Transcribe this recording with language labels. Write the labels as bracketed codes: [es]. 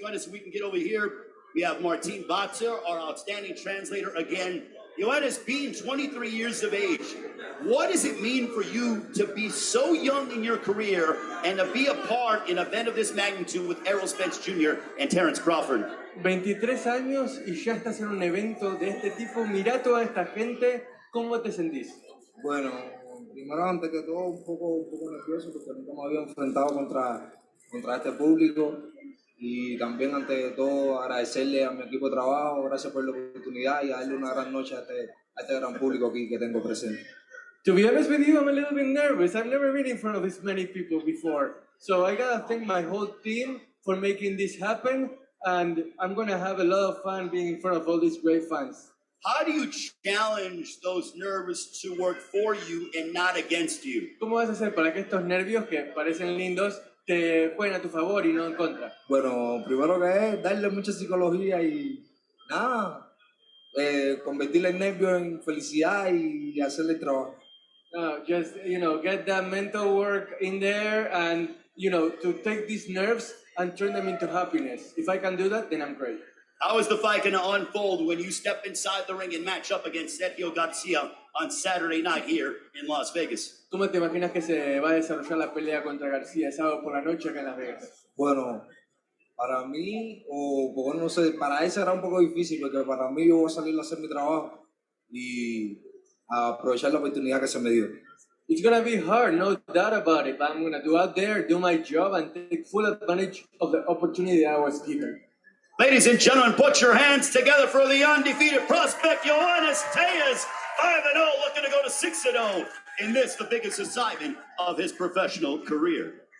[en] Yoenis, if we can get over here. We have Martin Batzer, our outstanding translator again. Yoenis, being 23 years of age, what does it mean for you to be so young in your career and to be a part in an event of this magnitude with Errol Spence Jr. and Terence Crawford? [es] 23 años y ya estás en un evento de este tipo. Mira toda esta gente, ¿cómo te sentís? Bueno, primero antes que todo un poco nervioso porque nunca me había enfrentado contra este público. Y también, ante de todo, agradecerle a mi equipo de trabajo, gracias por la oportunidad y darle una gran noche a este gran público aquí que tengo presente. [en] To be honest with you, I'm a little bit nervous. I've never been in front of this many people before. So I gotta thank my whole team for making this happen, and I'm gonna have a lot of fun being in front of all these great fans. How do you challenge those nerves to work for you and not against you? [es] ¿Cómo vas a hacer para que estos nervios que parecen lindos te jueguen a tu favor y no en contra? Bueno, primero que es darle mucha psicología y nada, convertir el nervio en felicidad y hacerle el trabajo. [en] Just, get that mental work in there and, to take these nerves and turn them into happiness. If I can do that, then I'm great. How is the fight going to unfold when you step inside the ring and match up against Sergio Garcia on Saturday night here in Las Vegas? [es] ¿Cómo te imaginas que se va a desarrollar la pelea contra García sábado por la noche acá en Las Vegas? Bueno, para mí, no sé, para él será un poco difícil porque para mí yo voy a salir a hacer mi trabajo y a aprovechar la oportunidad que se me dio. [en] It's gonna be hard, no doubt about it, but I'm gonna go out there, do my job, and take full advantage of the opportunity that I was given. Ladies and gentlemen, put your hands together for the undefeated prospect, Yoenis Diaz, 5-0, looking to go to 6-0 in this, the biggest assignment of his professional career.